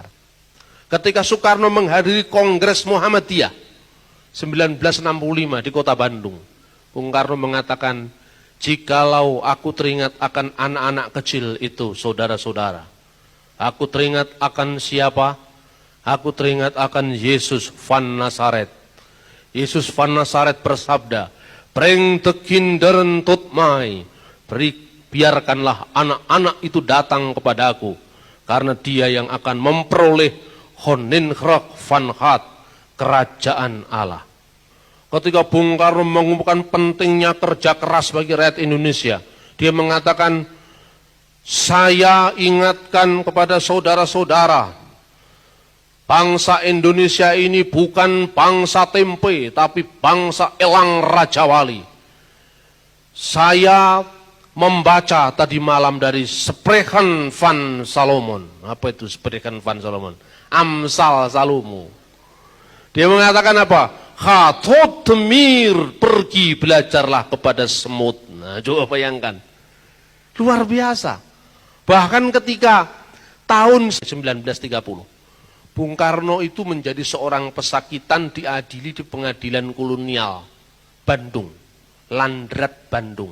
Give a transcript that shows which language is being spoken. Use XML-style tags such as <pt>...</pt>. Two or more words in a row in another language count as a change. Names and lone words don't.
<id>Ketika Soekarno menghadiri Kongres Muhammadiyah 1965 di kota Bandung, Bung Karno mengatakan, jikalau aku teringat akan anak-anak kecil itu, saudara-saudara, aku teringat akan siapa? Aku teringat akan Yesus van Nazaret. Yesus van Nazaret bersabda,</id> <nl>"Breng de kinderen tot mij."</nl> <id>Biarkanlah anak-anak itu datang kepadaku, karena dia yang akan memperoleh</id> <nl>Koninkrijk van God,</nl> <id>kerajaan Allah. Ketika Bung Karno mengumumkan pentingnya kerja keras bagi rakyat Indonesia, dia mengatakan, saya ingatkan kepada saudara-saudara, bangsa Indonesia ini bukan bangsa tempe, tapi bangsa elang Raja Wali. Saya membaca tadi malam dari Spreuken van Solomon. Apa itu Spreuken van Solomon? Amsal Salomo. Dia mengatakan apa?</id> <nl>Ga tot de mier,</nl> <id>pergi belajarlah kepada semut. Nah, coba bayangkan. Luar biasa. Bahkan ketika tahun 1930, Bung Karno itu menjadi seorang pesakitan diadili di pengadilan kolonial Bandung, Landrat Bandung.</id>